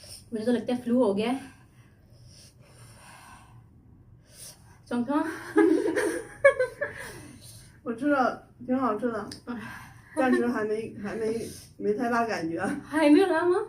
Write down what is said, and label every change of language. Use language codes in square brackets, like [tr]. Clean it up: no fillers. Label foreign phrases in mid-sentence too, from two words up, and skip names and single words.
[ur] مجھے تو لگتا ہے فلو ہو گیا ہے. चौंका [zh] 我吃了，挺好吃的，但是还没太大感觉，还没有来吗？